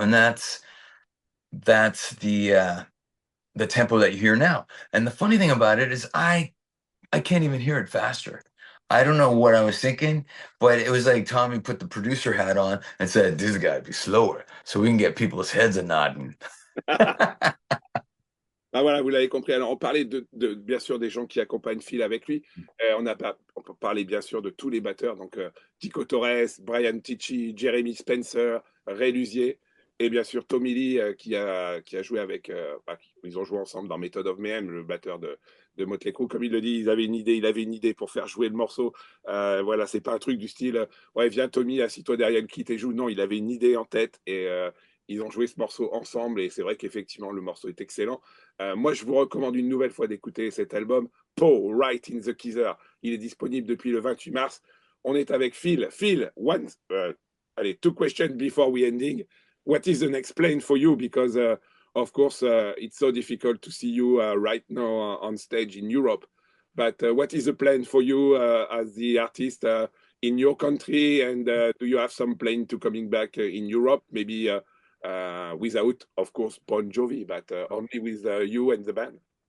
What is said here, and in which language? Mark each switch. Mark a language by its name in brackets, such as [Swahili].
[English] And that's the tempo that you hear now. And the funny thing about it is I can't even hear it faster. I don't know what I was thinking, but it was like Tommy put the producer hat on and said, this has got to be slower so we can get people's heads a nodding. [French] Ben voilà, vous l'avez compris. Alors, on parlait bien sûr des gens qui accompagnent Phil avec lui. On peut parler bien sûr de tous les batteurs, donc Tico Torres, Brian Tichy, Jeremy Spencer, Ray Luzier, et bien sûr Tommy Lee qui a joué avec. Ils ont joué ensemble dans Method of Mayhem, le batteur de Motley Crue. Comme il le dit, il avait une idée pour faire jouer le morceau. Voilà, c'est pas un truc du style ouais, viens Tommy, assis-toi derrière le kit et joue. Non, il avait une idée en tête et ils ont joué ce morceau ensemble. Et c'est vrai qu'effectivement, le morceau est excellent. Moi, je vous recommande une nouvelle fois d'écouter cet album, Paul, Right in the Keezer. Il est disponible depuis le 28 mars. On est avec Phil. Phil, allez, 2 questions [English] before we ending. What is the next plan for you? Because, of course, it's so difficult to see you right now on stage in Europe. But what is the plan for you as the artist in your country? And do you have some plan to coming back in Europe? Maybe without, of course, Bon Jovi, but only with you and the band.